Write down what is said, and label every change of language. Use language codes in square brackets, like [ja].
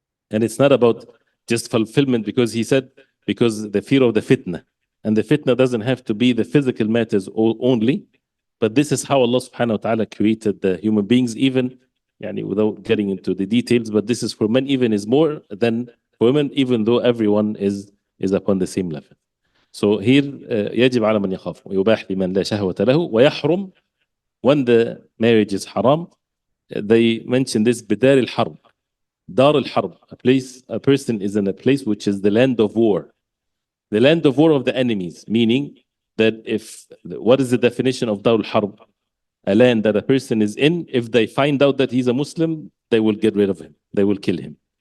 [en] And it's not about just fulfillment, because he said, because the fear of the fitna, and the fitna doesn't have to be the physical matters only, but this is how Allah subhanahu wa ta'ala created the human beings, even without getting into the details, but this is for men even is more than for women, even though everyone is upon the same level. So here, [ar] يجب على من يخاف ويباح لمن لا شهوة له ويحرم, [en] when the marriage is haram, they mention this [ar] بدار الحرب. [en] دار الحرب, a person is in a place which is the land of war. The land of war of the enemies, meaning that what is the definition of دار الحرب? A land that a person is in, if they find out that he's a Muslim, they will get rid of him. They will kill him.